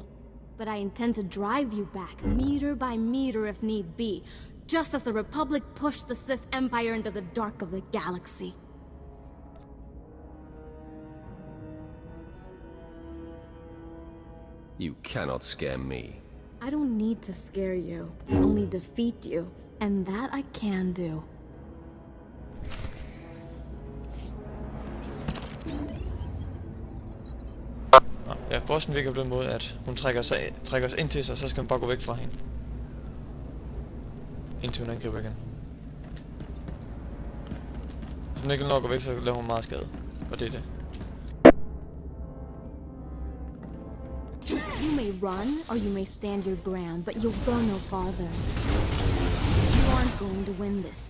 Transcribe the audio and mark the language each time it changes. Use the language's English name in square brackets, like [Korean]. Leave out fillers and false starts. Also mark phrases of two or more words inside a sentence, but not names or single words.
[English] But I intend to drive you back, meter by meter if need be, just as the Republic pushed the Sith Empire into the dark of the galaxy. You cannot scare me. I don't need to scare you, only defeat you, and that I can do. [Danish] Ja, bossen virker på den måde, at hun trækker os ind til sig, så skal man bare gå væk fra hende. Indtil hun angriber igen. Hvis hun ikke når at gå væk, så laver hun meget skade. Og det er det. [English] You may run, or you may stand your ground, but you'll go no farther. You aren't going to win this.